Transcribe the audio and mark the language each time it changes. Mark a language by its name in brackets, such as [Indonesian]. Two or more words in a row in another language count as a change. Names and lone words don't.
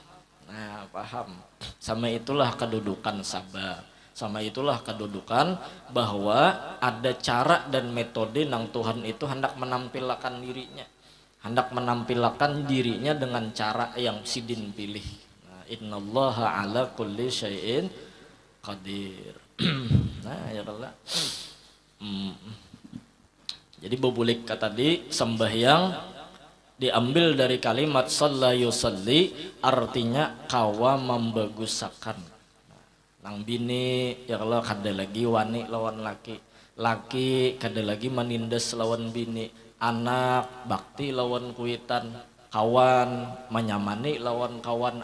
[Banjar] Nah paham sama itulah kedudukan sabab, sama itulah kedudukan bahwa ada cara dan metode nang Tuhan itu hendak menampilkan dirinya dengan cara yang sidin pilih. Nah, [Arabic] إن الله على كل شيء قدير. [Banjar] Nah ya Allah. Jadi bobulik kata tadi sembahyang diambil dari kalimat [Arabic] صلى يصلي, [Banjar] artinya kawa membagusakan. Nang bini ya Allah kada lagi wani lawan laki, laki kada lagi menindas lawan bini, anak bakti lawan kuitan, kawan menyamani lawan kawan.